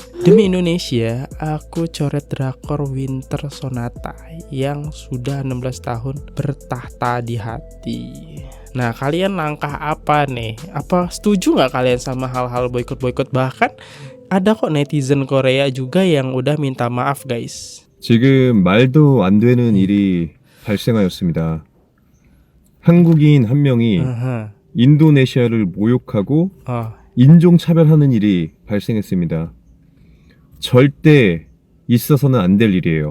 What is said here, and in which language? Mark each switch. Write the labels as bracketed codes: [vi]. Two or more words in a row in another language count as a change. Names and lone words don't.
[id] Demi Indonesia, aku coret drakor Winter Sonata yang sudah 16 tahun bertahta di hati. Nah kalian langkah apa nih? Apa setuju gak kalian sama hal-hal boykot-boykot? Bahkan ada kok netizen Korea juga yang udah minta maaf guys. [ko] 지금 말도 안 되는 일이 발생하였습니다. 한국인 한 명이 인도네시아를 모욕하고 인종차별하는 일이 발생했습니다. 절대 있어서는 안 될 일이에요.